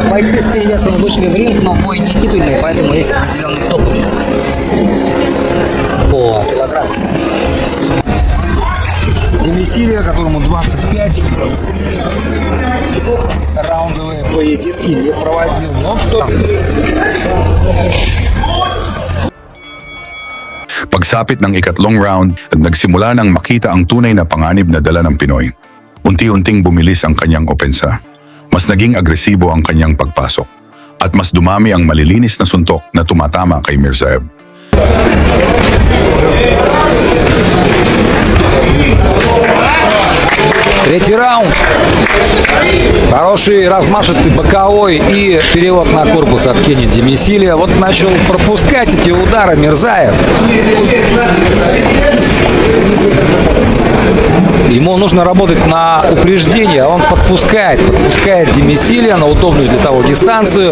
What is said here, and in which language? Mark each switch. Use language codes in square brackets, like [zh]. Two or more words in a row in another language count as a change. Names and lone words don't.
[ru] Бойцы с перевесом вышли в ринг, но бой не титульный, поэтому есть определенный допуск по килограмму. Демесилио, которому 25, раундовые поединки не проводил. Но кто? [tl] Pagsapit ng ikatlong round, nagsimula nang makita ang tunay na panganib na dala ng Pinoy. Unti-unting bumilis ang kanyang opensa. Mas naging agresibo ang kanyang pagpasok. At mas dumami ang malilinis na suntok na tumatama kay Mirzaev. [ru] Третий раунд. Хороший размашистый боковой и перевод на корпус от Кенни Демесилио. Вот начал пропускать эти удары Мирзаев. Ему нужно работать на упреждение, он подпускает Демесилио на удобную для того дистанцию.